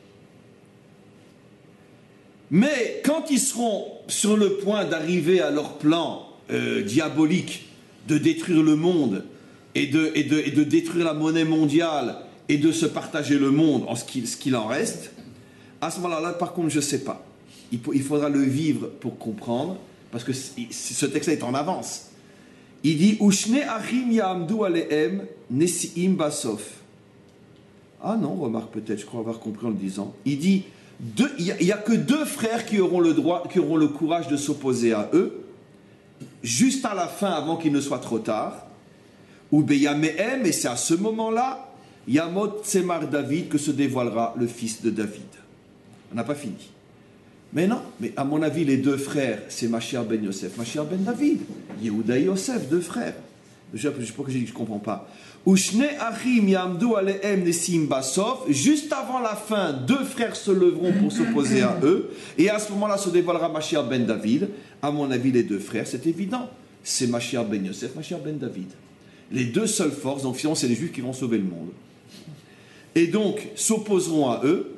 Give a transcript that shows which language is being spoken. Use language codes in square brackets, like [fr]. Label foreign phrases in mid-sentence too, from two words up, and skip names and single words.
[fr] Mais quand ils seront sur le point d'arriver à leur plan diabolique de détruire le monde et de détruire la monnaie mondiale et de se partager le monde en ce qu'il en reste, à ce moment-là, par contre, je ne sais pas. Il faudra le vivre pour comprendre, parce que ce texte-là est en avance. [he] Il dit ושני אחים יעמדו עליהם נשיאים בסוף. [fr] Ah non, remarque peut-être, je crois avoir compris en le disant. Il dit il n'y a que 2 frères qui auront le courage de s'opposer à eux, juste à la fin, avant qu'il ne soit trop tard. [he] ובימיהם, [fr] et c'est à ce moment-là, [he] ימות צמר דוד, [fr] que se dévoilera le fils de David. On n'a pas fini. Mais non, mais à mon avis, les 2 frères, c'est [he] משיח בן יוסף, משיח בן דוד. [fr] Yehuda et Yosef, 2 frères. Je ne sais pas que j'ai dit que je ne comprends pas. [he] ושני אחים יעמדו עליהם נשים בסוף. [fr] Juste avant la fin, 2 frères se leveront pour s'opposer à eux. Et à ce moment-là se dévoilera [he] משיח בן דוד. [fr] À mon avis, les 2 frères, c'est évident. C'est [he] משיח בן יוסף, משיח בן דוד. [fr] Les 2 seules forces, donc finalement, c'est les Juifs qui vont sauver le monde. Et donc, s'opposeront à eux.